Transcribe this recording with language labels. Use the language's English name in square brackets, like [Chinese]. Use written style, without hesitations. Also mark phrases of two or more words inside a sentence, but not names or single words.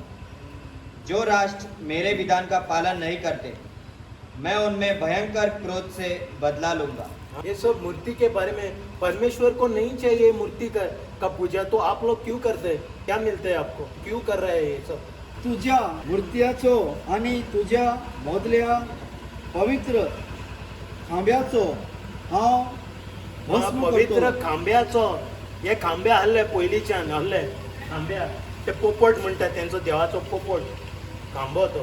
[Hindi] जो राष्ट्र मेरे विधान का पालन नहीं करते, मैं उनमें भयंकर क्रोध से बदला लूंगा। ये सब मूर्ति के बारे में, परमेश्वर को नहीं चाहिए मूर्ति का पूजा, तो आप लोग क्यों करते हैं? क्या मिलते हैं आपको? क्यों कर रहे हैं ये सब? [Konkani] तुझ्या मूर्त्याचो आणि तुझ्या मोदल्या पवित्र खांब्याचो हांव भस्म पवित्र करतो। खांब्याचो, हे खांबे हल्ले पयलींच्यान हल्ले खांब्या, ते पोपट म्हणटात त्यांचो देवाचो पोपट खांबो तो.